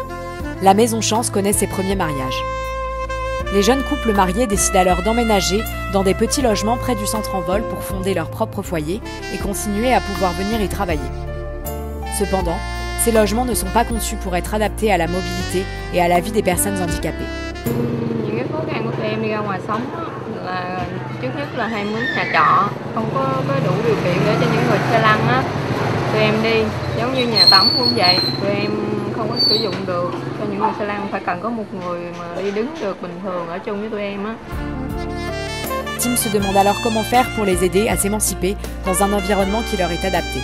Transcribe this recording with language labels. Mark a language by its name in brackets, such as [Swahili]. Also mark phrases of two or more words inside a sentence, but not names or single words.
[French] La Maison Chance connaît ses premiers mariages. Les jeunes couples mariés décident alors d'emménager dans des petits logements près du centre Envol pour fonder leur propre foyer et continuer à pouvoir venir y travailler. Cependant, ces logements ne sont pas conçus pour être adaptés à la mobilité et à la vie des personnes handicapées. [Vietnamese] Những cái khó khăn của tụi em đi ra ngoài sống là trước nhất là hay mướn nhà trọ, không có đủ điều kiện để cho những người xe lăn á tụi em đi, giống như nhà tắm cũng vậy, tụi em không có sử dụng được, cho những người xe lăn phải cần có một người mà đi đứng được bình thường ở chung với tụi em á. [French] Tim se demande alors comment faire pour les aider à s'émanciper dans un environnement qui leur est adapté.